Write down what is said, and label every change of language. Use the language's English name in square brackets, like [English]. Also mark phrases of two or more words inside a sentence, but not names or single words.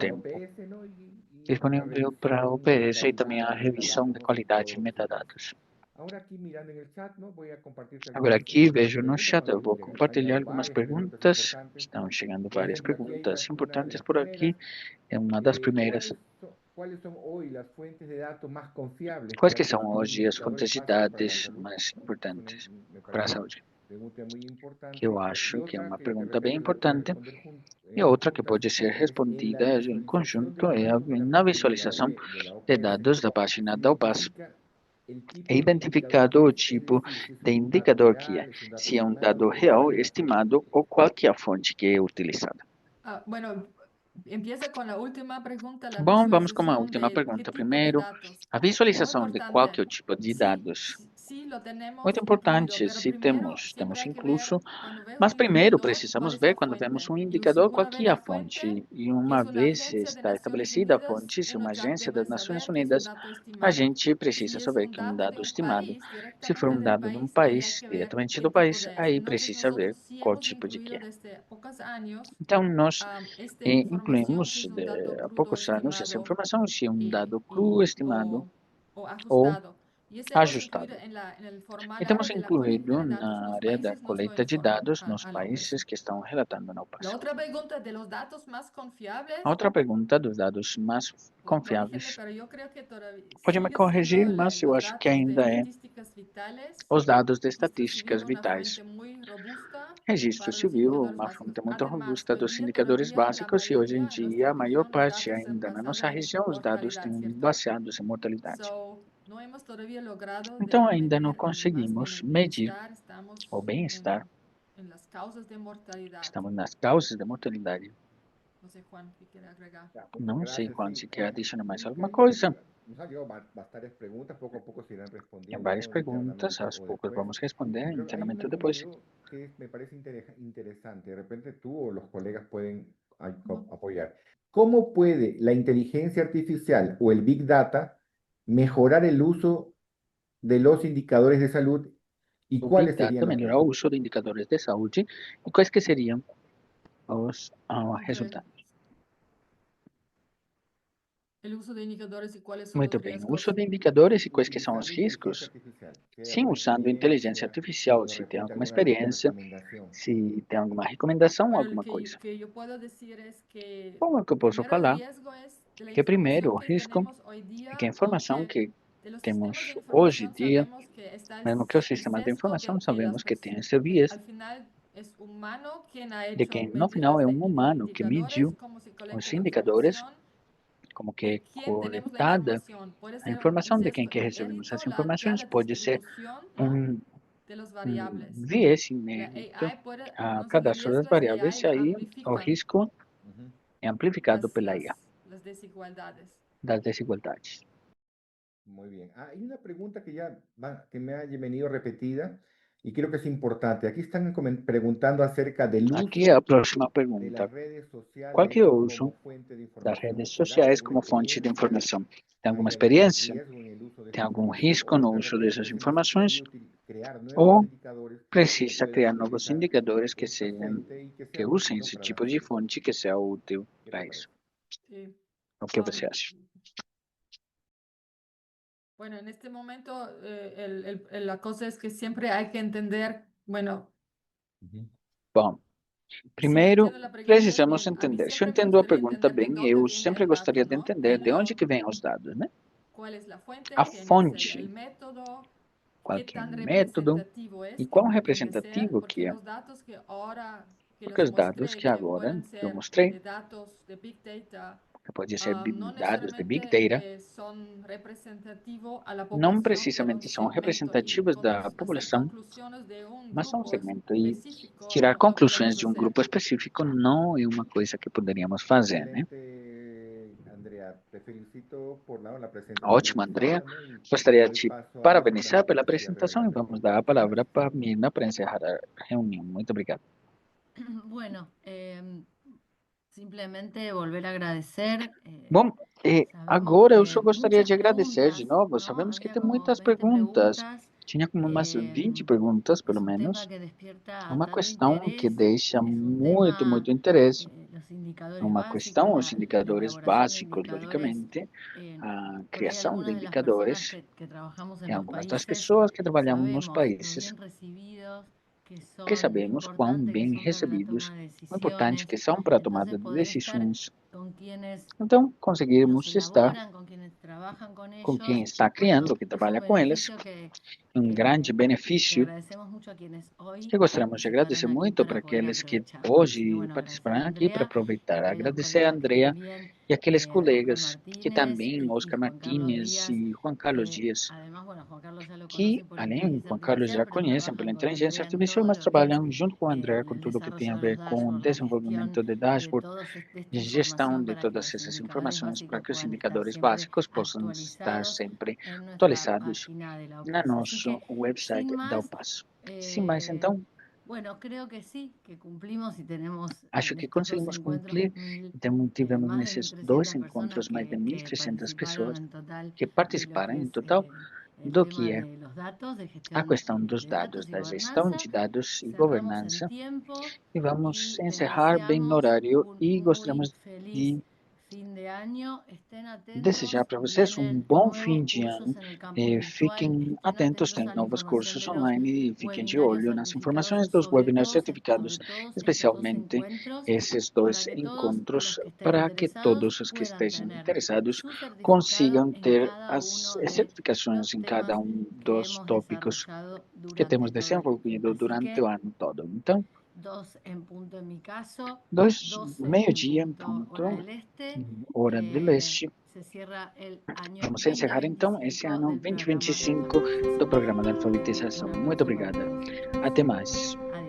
[Spanish] Disponible en la [Portuguese] tempo. [Spanish] OPS, ¿no? Y la [Portuguese] Disponível para a [Spanish] revisión de [Portuguese] OPS e também [Spanish] calidad [Portuguese] a [Spanish] y [Portuguese] revisão [Spanish] metadatos, [Portuguese] de [Spanish] ¿no? Sin todos [Portuguese] qualidade e [Spanish] los sitios. [Portuguese] metadados. [Spanish] Ahora aquí mirando en el chat, ¿no? Voy a compartirte [Portuguese] Agora aqui [Spanish] algunas [Portuguese] vejo no [Spanish] preguntas, [Portuguese] chat, [Spanish] ¿no? [Portuguese] eu vou [Spanish] Han [Portuguese] compartilhar [Spanish] llegado [Portuguese] algumas [Spanish] varias preguntas [Portuguese] perguntas. [Spanish] importantes. [Portuguese] Estão chegando [Spanish] Por [Portuguese] várias [Spanish] ejemplo, aquí hay [Portuguese] perguntas [Spanish] una de [Portuguese] importantes [Spanish] las [Portuguese] por [Spanish] primeras. [Portuguese] aqui. É uma das primeiras. [Spanish] ¿Cuáles son hoy las fuentes de datos más confiables [Portuguese] Quais [Spanish] para [Portuguese] que são [Spanish] describir [Portuguese] hoje as [Spanish] indicadores [Portuguese] fontes de [Spanish] básicos para la [Portuguese] dados [Spanish] salud? [Portuguese] mais importantes [Spanish] Me [Portuguese] para a [Spanish] parece una [Portuguese] saúde? [Spanish] pregunta muy [Portuguese] Que eu [Spanish] importante. Y [Portuguese] acho que é [Spanish] otra [Portuguese] uma [Spanish] que de [Portuguese] pergunta bem [Spanish] repente la puedes [Portuguese] importante. [Spanish] responder [Portuguese] E outra que [Spanish] juntas [Portuguese] pode ser [Spanish] es en la [Portuguese] respondida em [Spanish] visualización de [Portuguese] conjunto [Spanish] los [Portuguese] é [Spanish] datos de la [Portuguese] na [Spanish] página de la [Portuguese] visualização [Spanish] de la [Portuguese] de [Spanish] OPS. [Portuguese] dados da página [Spanish] Se [Portuguese] da UPAS. [Spanish] identifica el [Portuguese] É [Spanish] tipo de indicador [Portuguese] identificado [Spanish] que [Portuguese] o [Spanish] es [Portuguese] tipo [Spanish] decir, si es [Portuguese] de [Spanish] un dato [Portuguese] indicador que é, [Spanish] real, es un dato [Portuguese] se é um [Spanish] estimado [Portuguese] dado [Spanish] o cuál [Portuguese] real, [Spanish] es la fuente. [Portuguese] estimado, ou qual que é a fonte que é utilizada. [Spanish] Bueno, empieza con la última pregunta, la [Portuguese] Bom, vamos com a [Spanish] visualización [Portuguese] última [Spanish] de qué [Portuguese] pergunta [Spanish] tipo de [Portuguese] primeiro. [Spanish] datos. [Portuguese] A [Spanish] Muy [Portuguese] visualização de qual que é [Spanish] importante. [Portuguese] o tipo de [Spanish] Sí, [Portuguese] dados. [Spanish] sí lo [Portuguese] Muito [Spanish] tenemos incluido, [Portuguese] importante, [Spanish] pero [Portuguese] se [Spanish] primero [Portuguese] temos, [Spanish] siempre [Portuguese] temos [Spanish] hay que [Portuguese] incluso, [Spanish] ver cuando veo [Portuguese] mas [Spanish] un [Portuguese] primeiro [Spanish] indicador, cuál [Portuguese] precisamos [Spanish] es la [Portuguese] ver quando vemos [Spanish] fuente. [Portuguese] um [Spanish] Y [Portuguese] indicador qual [Spanish] una [Portuguese] que [Spanish] vez [Portuguese] é a [Spanish] la fuente, [Portuguese] fonte. E [Spanish] que [Portuguese] uma [Spanish] es una [Portuguese] vez [Spanish] agencia de [Portuguese] está [Spanish] Naciones [Portuguese] estabelecida a [Spanish] Unidas, [Portuguese] fonte, se é [Spanish] uno [Portuguese] uma [Spanish] ya [Portuguese] agência [Spanish] debe [Portuguese] das Nações [Spanish] saber que es un [Portuguese] Unidas, [Spanish] dato [Portuguese] a [Spanish] estimado. [Portuguese] gente precisa [Spanish] Si es [Portuguese] saber [Spanish] un [Portuguese] que é um [Spanish] dato de [Portuguese] dado [Spanish] un [Portuguese] estimado. [Spanish] país, [Portuguese] Se for [Spanish] directamente [Portuguese] um [Spanish] del [Portuguese] dado de um [Spanish] país, ahí hay [Portuguese] país, [Spanish] que ver [Portuguese] diretamente [Spanish] qué [Portuguese] do [Spanish] tipo [Portuguese] país, [Spanish] es. [Portuguese] aí [Spanish] Entonces [Portuguese] precisa ver [Spanish] nosotros sí [Portuguese] qual [Spanish] hemos [Portuguese] tipo de que [Spanish] incluido [Portuguese] é. [Spanish] desde pocos años [Portuguese] Então, nós [Spanish] esta información que [Portuguese] incluímos [Spanish] es un dato [Portuguese] há [Spanish] crudo [Portuguese] poucos anos essa [Spanish] estimado [Portuguese] informação, se é um dado cru estimado [Spanish] o [Portuguese] ou [Spanish] ajustado. Y ese hemos incluido [Portuguese] ajustado. [Spanish] en el [Portuguese] E [Spanish] formal [Portuguese] temos [Spanish] área de la colecta [Portuguese] incluído [Spanish] de datos [Portuguese] na [Spanish] los [Portuguese] área da [Spanish] países nos lo [Portuguese] coleta de [Spanish] informan [Portuguese] dados nos [Spanish] a la OPS. [Portuguese] países que estão relatando na [Spanish] La [Portuguese] UPAS. [Spanish] otra pregunta de los datos más confiables, [Portuguese] A outra pergunta dos dados mais [Spanish] corrígeme, [Portuguese] confiáveis. [Spanish] pero yo creo que todavía [Portuguese] Pode me [Spanish] sigue siendo [Portuguese] corrigir, mas eu [Spanish] los [Portuguese] acho que [Spanish] datos de [Portuguese] ainda é [Spanish] estadísticas vitales, [Portuguese] os dados de [Spanish] registro [Portuguese] estatísticas [Spanish] civil, una [Portuguese] vitais. [Spanish] fuente muy robusta [Portuguese] Registro [Spanish] para los [Portuguese] civil, [Spanish] indicadores [Portuguese] uma [Spanish] básicos. [Portuguese] fonte muito [Spanish] Además, [Portuguese] robusta [Spanish] hoy [Portuguese] dos [Spanish] día [Portuguese] indicadores [Spanish] todavía la [Portuguese] básicos e hoje em [Spanish] mayoría en [Portuguese] dia [Spanish] nuestra [Portuguese] a maior [Spanish] región, los [Portuguese] parte [Spanish] datos son [Portuguese] ainda na nossa [Spanish] basados en [Portuguese] região os dados [Spanish] mortalidad, [Portuguese] têm [Spanish] ¿cierto? [Portuguese] baseados em mortalidade. [Spanish] No hemos todavía logrado [Portuguese] Então [Spanish] de [Portuguese] ainda não [Spanish] medir más bien [Portuguese] conseguimos [Spanish] el [Portuguese] medir [Spanish] bienestar, estamos [Portuguese] o bem-estar. [Spanish] en las causas de mortalidad. [Portuguese] Estamos nas causas da mortalidade. [Spanish] No sé, Juan, ¿qué quiere agregar? [Portuguese] Não sei [Spanish] Gracias, [Portuguese] quando [Spanish] sí. [Portuguese] se quer adicionar mais [Spanish] Sí, [Portuguese] alguma [Spanish] Karina, [Portuguese] coisa. [Spanish] nos han llegado bastantes preguntas, poco a poco se irán [Portuguese] Tem [Spanish] respondiendo, [Portuguese] várias [Spanish] ¿no? [Portuguese] perguntas, [Spanish] Internamente [Portuguese] aos [Spanish] o [Portuguese] poucos [Spanish] después. [Portuguese] vamos responder [Spanish] Pero hay [Portuguese] internamente [Spanish] una [Portuguese] ou [Spanish] que [Portuguese] depois. [Spanish] me parece interesante, de repente tú o los colegas pueden Ujú. apoyar. ¿Cómo puede la inteligencia artificial o el Big Data mejorar el uso de los indicadores de salud y [Portuguese] O Big [Spanish] cuáles [Portuguese] Data [Spanish] serían los [Portuguese] melhorar o [Spanish] riesgos? [Portuguese] uso de indicadores de saúde e quais que seriam os [Spanish] Ok. [Portuguese] resultados. [Spanish] El uso de indicadores y cuáles son [Portuguese] Muito [Spanish] los [Portuguese] bem, o [Spanish] riesgos. [Portuguese] uso de indicadores e quais que são os [Spanish] Utilizando inteligencia [Portuguese] riscos? [Spanish] artificial, ¿qué [Portuguese] Sim, [Spanish] alguna [Portuguese] usando inteligência [Spanish] experiencia [Portuguese] artificial, [Spanish] o de [Portuguese] se tem [Spanish] repente [Portuguese] alguma [Spanish] alguna [Portuguese] experiência, [Spanish] recomendación? [Portuguese] se tem alguma recomendação, [Spanish] Bueno, [Portuguese] alguma coisa. [Spanish] que yo puedo decir es que [Portuguese] Como é que eu posso [Spanish] primero el [Portuguese] falar? [Spanish] riesgo es de la [Portuguese] Que primeiro, [Spanish] información [Portuguese] o [Spanish] que [Portuguese] risco [Spanish] tenemos hoy [Portuguese] é que a [Spanish] día, [Portuguese] informação [Spanish] aunque [Portuguese] que [Spanish] de los sistemas de [Portuguese] temos hoje em [Spanish] información [Portuguese] dia, [Spanish] sabemos que está [Portuguese] mesmo que o [Spanish] el [Portuguese] sistema de [Spanish] sesgo [Portuguese] informação [Spanish] de que [Portuguese] sabemos que tem esse viés [Spanish] al final es humano quien ha [Portuguese] de [Spanish] hecho [Portuguese] que no final [Spanish] medidas [Portuguese] é [Spanish] de [Portuguese] humano que [Spanish] indicadores, [Portuguese] mediu [Spanish] cómo se [Portuguese] os [Spanish] colecta la [Portuguese] indicadores, [Spanish] información, [Portuguese] como que [Spanish] de [Portuguese] é [Spanish] quién tenemos la [Portuguese] coletada [Spanish] información. Puede [Portuguese] a [Spanish] ser un [Portuguese] informação de quem [Spanish] sesgo [Portuguese] que recebemos [Spanish] inédito, [Portuguese] as [Spanish] ya [Portuguese] informações, [Spanish] la [Portuguese] pode ser [Spanish] distribución, ¿no? [Portuguese] um, [Spanish] de las [Portuguese] um [Spanish] variables. [Portuguese] viés [Spanish] La [Portuguese] inédito [Spanish] AI puede, [Portuguese] a [Spanish] entonces el [Portuguese] cadastro das [Spanish] riesgo es que [Portuguese] variáveis [Spanish] AI [Portuguese] e aí o [Spanish] amplifica [Portuguese] risco Ujú. é amplificado pela IA [Spanish] las desigualdades. [Portuguese] das desigualdades. [Spanish] Muy bien. Hay una pregunta que que me ha venido repetida y creo que es importante. Aquí están preguntando acerca del [Portuguese] Aqui [Spanish] uso [Portuguese] é a próxima [Spanish] de [Portuguese] pergunta. [Spanish] las redes [Portuguese] Qual que [Spanish] sociales [Portuguese] é o [Spanish] como [Portuguese] uso [Spanish] fuente de [Portuguese] das [Spanish] información? [Portuguese] redes [Spanish] ¿Será [Portuguese] sociais [Spanish] alguna [Portuguese] como fonte de [Spanish] experiencia? [Portuguese] informação? Tem alguma [Spanish] ¿Hay algún [Portuguese] experiência? [Spanish] riesgo en el uso de [Portuguese] Tem [Spanish] este [Portuguese] algum [Spanish] servicio? [Portuguese] risco no [Spanish] ¿O de [Portuguese] uso [Spanish] repente [Portuguese] dessas [Spanish] es [Portuguese] informações? [Spanish] necesario crear nuevos [Portuguese] Ou [Spanish] indicadores que [Portuguese] precisa [Spanish] puedan [Portuguese] criar novos [Spanish] utilizar [Portuguese] indicadores que [Spanish] esta [Portuguese] sejam [Spanish] fuente y que [Portuguese] que [Spanish] sea [Portuguese] usem [Spanish] útil, ¿no? [Portuguese] esse [Spanish] para la [Portuguese] tipo de [Spanish] salud? [Portuguese] fonte que seja útil [Spanish] ¿Qué [Portuguese] para [Spanish] te [Portuguese] isso? [Spanish] parece? Sí. [Portuguese] O que você acha? [Spanish] Bueno, en este momento la cosa es que siempre hay que entender, bueno, Ujú. [Portuguese] Bom, Primeiro, [Spanish] entiendo la pregunta [Portuguese] precisamos [Spanish] bien. A mí [Portuguese] entender. Se eu [Spanish] siempre me [Portuguese] entendo a [Spanish] gustaría [Portuguese] pergunta [Spanish] entender de [Portuguese] bem, [Spanish] dónde [Portuguese] eu [Spanish] viene [Portuguese] sempre [Spanish] el [Portuguese] gostaria [Spanish] dato, [Portuguese] de [Spanish] ¿no? [Portuguese] entender de onde [Spanish] Primero, [Portuguese] que vêm os dados, né? [Spanish] ¿cuál es la fuente? [Portuguese] A [Spanish] ¿Quién es el [Portuguese] fonte, [Spanish] método? [Portuguese] qual [Spanish] ¿Qué [Portuguese] que é o [Spanish] tan [Portuguese] método [Spanish] representativo [Portuguese] e [Spanish] es que [Portuguese] quão [Spanish] tiene que ser? [Portuguese] representativo que [Spanish] Porque [Portuguese] é. [Spanish] los datos que ahora que [Portuguese] Porque [Spanish] los [Portuguese] os dados [Spanish] mostré, [Portuguese] que [Spanish] que [Portuguese] agora [Spanish] pueden [Portuguese] eu [Spanish] ser [Portuguese] mostrei, [Spanish] de datos de Big Data, [Portuguese] que pode ser [Spanish] no [Portuguese] dados de Big [Spanish] necesariamente [Portuguese] Data, [Spanish] son representativos a la [Portuguese] não [Spanish] población, pero un [Portuguese] precisamente são [Spanish] segmento. Y [Portuguese] representativos da [Spanish] entonces hacer [Portuguese] população, [Spanish] conclusiones de un [Portuguese] mas são um [Spanish] grupo [Portuguese] segmento. E [Spanish] específico [Portuguese] tirar [Spanish] no podemos [Portuguese] conclusões de um [Spanish] hacer. [Portuguese] grupo específico não é uma coisa que poderíamos fazer, né? [Spanish] Excelente, Andrea. Te felicito por la presentación de [Portuguese] Ótimo, [Spanish] tu [Portuguese] Andrea. [Spanish] informe y [Portuguese] Gostaria de [Spanish] doy [Portuguese] te [Spanish] paso a Mirna [Portuguese] parabenizar [Spanish] para [Portuguese] pela [Spanish] el cierre de [Portuguese] apresentação [Spanish] la [Portuguese] e vamos [Spanish] reunión. [Portuguese] dar a palavra [Spanish] Gracias. [Portuguese] para a Mirna para encerrar a reunião. Muito obrigado. [Spanish] Bueno, simplemente volver a agradecer. [Portuguese] Bom, [Spanish] Sabemos [Portuguese] agora eu só [Spanish] que [Portuguese] gostaria [Spanish] muchas [Portuguese] de agradecer de [Spanish] preguntas, [Portuguese] novo. [Spanish] ¿no? [Portuguese] Sabemos que [Spanish] Había [Portuguese] tem [Spanish] como [Portuguese] muitas [Spanish] 20 [Portuguese] perguntas. [Spanish] preguntas. [Portuguese] Tinha como umas 20 eh, perguntas, pelo [Spanish] es un tema [Portuguese] menos. [Spanish] que [Portuguese] É [Spanish] despierta [Portuguese] uma [Spanish] tanto [Portuguese] questão que [Spanish] interés, [Portuguese] deixa [Spanish] es un [Portuguese] muito, [Spanish] tema, [Portuguese] muito interesse. [Spanish] los [Portuguese] É [Spanish] indicadores [Portuguese] uma questão, [Spanish] básicos, [Portuguese] os [Spanish] la [Portuguese] indicadores [Spanish] elaboración de [Portuguese] básicos, [Spanish] indicadores. [Portuguese] logicamente, a [Spanish] Por ahí [Portuguese] criação de [Spanish] algunas de las personas [Portuguese] indicadores. [Spanish] que trabajamos en [Portuguese] Tem [Spanish] los [Portuguese] algumas das [Spanish] países [Portuguese] pessoas que trabalhamos nos [Spanish] sabemos lo [Portuguese] países [Spanish] bien recibidos que [Portuguese] que [Spanish] son, lo [Portuguese] sabemos quão [Spanish] importante que [Portuguese] bem [Spanish] son para la [Portuguese] recebidos, [Spanish] toma de [Portuguese] o importante [Spanish] decisiones. [Portuguese] que são para a [Spanish] Entonces, [Portuguese] tomada de [Spanish] poder estar [Portuguese] decisões. [Spanish] con quienes [Portuguese] Então, [Spanish] los [Portuguese] conseguirmos estar [Spanish] elaboran, con quienes trabajan con [Portuguese] com quem [Spanish] ellos, [Portuguese] está criando, [Spanish] bueno, [Portuguese] que [Spanish] es un [Portuguese] trabalha com eles, [Spanish] beneficio [Portuguese] um grande [Spanish] que [Portuguese] benefício [Spanish] agradecemos mucho a quienes hoy [Portuguese] que gostaríamos de [Spanish] participaron [Portuguese] agradecer [Spanish] aquí [Portuguese] muito [Spanish] para [Portuguese] para [Spanish] poder [Portuguese] aqueles que [Spanish] aprovechar. Así que [Portuguese] hoje [Spanish] bueno, agradecerle [Portuguese] participaram [Spanish] a [Portuguese] aqui para [Spanish] Andrea, [Portuguese] aproveitar. [Spanish] a aquellos [Portuguese] Agradecer a [Spanish] colegas que [Portuguese] Andrea [Spanish] también, [Portuguese] e aqueles [Spanish] Juan [Portuguese] colegas que [Spanish] Martínez [Portuguese] também, [Spanish] y Oscar [Portuguese] Juan Carlos [Spanish] Martínez Díaz, [Portuguese] e Juan Carlos [Spanish] que [Portuguese] Dias, [Spanish] además, bueno, Juan Carlos ya lo [Portuguese] que, [Spanish] conocen por [Portuguese] além, [Spanish] inteligencia [Portuguese] Juan Carlos [Spanish] artificial, [Portuguese] já [Spanish] pero [Portuguese] conhecem pela [Spanish] trabajan con [Portuguese] inteligência [Spanish] Andrea en [Portuguese] artificial, [Spanish] todo [Portuguese] mas [Spanish] lo que es [Portuguese] trabalham junto com a Andrea [Spanish] en [Portuguese] com [Spanish] el [Portuguese] tudo o que tem [Spanish] desarrollo [Portuguese] a [Spanish] de los [Portuguese] ver com o [Spanish] dashboards, la gestión [Portuguese] desenvolvimento de dashboard, [Spanish] de esta [Portuguese] de gestão [Spanish] información [Portuguese] de [Spanish] para que [Portuguese] todas [Spanish] los [Portuguese] essas [Spanish] indicadores [Portuguese] informações para [Spanish] básicos [Portuguese] que os [Spanish] puedan estar [Portuguese] indicadores [Spanish] siempre [Portuguese] básicos possam estar [Spanish] actualizados [Portuguese] sempre [Spanish] en nuestra [Portuguese] atualizados [Spanish] página de la [Portuguese] no [Spanish] OPAS. Así [Portuguese] nosso [Spanish] que, sin [Portuguese] website da [Spanish] más, [Portuguese] UPAS. Sem mais, então, [Spanish] bueno, creo que sí, que cumplimos y tenemos [Portuguese] acho [Spanish] en [Portuguese] que [Spanish] estos dos [Portuguese] conseguimos [Spanish] encuentros [Portuguese] cumprir. Então, tivemos [Spanish] más de [Portuguese] nesses dois [Spanish] 1.300 personas [Portuguese] encontros mais de [Spanish] que [Portuguese] 1.300 [Spanish] participaron [Portuguese] pessoas [Spanish] en total [Portuguese] que [Spanish] de lo [Portuguese] participaram [Spanish] que [Portuguese] em [Spanish] es [Portuguese] total [Spanish] el [Portuguese] do [Spanish] tema [Portuguese] que é [Spanish] de los datos, de [Portuguese] a [Spanish] gestión [Portuguese] questão dos [Spanish] de [Portuguese] dados, [Spanish] datos y [Portuguese] da gestão [Spanish] gobernanza. [Portuguese] de dados e [Spanish] Cerramos en [Portuguese] governança. [Spanish] tiempo [Portuguese] E vamos [Spanish] y les [Portuguese] encerrar bem no [Spanish] deseamos [Portuguese] horário [Spanish] un [Portuguese] e [Spanish] muy [Portuguese] gostaríamos [Spanish] feliz [Portuguese] de [Spanish] fin de año. Estén [Portuguese] desejar [Spanish] atentos, [Portuguese] para vocês um [Spanish] vienen [Portuguese] bom fim [Spanish] nuevos [Portuguese] de [Spanish] cursos [Portuguese] ano. [Spanish] en el campus virtual. [Portuguese] Fiquem [Spanish] Estén [Portuguese] atentos, [Spanish] atentos [Portuguese] tem [Spanish] a la [Portuguese] novos [Spanish] información [Portuguese] cursos [Spanish] de los [Portuguese] online e fiquem de [Spanish] webinarios [Portuguese] olho nas [Spanish] certificados, [Portuguese] informações dos webinars certificados, [Spanish] sobre todos estos dos [Portuguese] especialmente [Spanish] encuentros, [Portuguese] esses [Spanish] para [Portuguese] dois [Spanish] que todos [Portuguese] encontros, [Spanish] los que estén [Portuguese] para que [Spanish] interesados [Portuguese] todos os que [Spanish] puedan [Portuguese] estejam [Spanish] tener [Portuguese] interessados [Spanish] su certificado [Portuguese] consigam [Spanish] en [Portuguese] ter [Spanish] cada [Portuguese] as [Spanish] uno de [Portuguese] certificações [Spanish] los [Portuguese] em cada [Spanish] temas que [Portuguese] dos [Spanish] hemos [Portuguese] tópicos [Spanish] desarrollado [Portuguese] que [Spanish] durante [Portuguese] temos [Spanish] todo el año. [Portuguese] desenvolvido [Spanish] Así [Portuguese] durante [Spanish] que [Portuguese] o ano todo. Então, [Spanish] dos en punto en mi caso, 12 en [Portuguese] meio-dia em [Spanish] punto hora [Portuguese] ponto, [Spanish] del este. [Portuguese] hora de leste. [Spanish] Se cierra el año [Portuguese] Vamos encerrar então esse [Spanish] 2025 [Portuguese] ano [Spanish] del programa de [Portuguese] 2025 do [Spanish] alfabetización. [Portuguese] programa de alfabetização. [Spanish] Un [Portuguese] Muito [Spanish] abrazo para [Portuguese] obrigada. [Spanish] todos. [Portuguese] Até mais.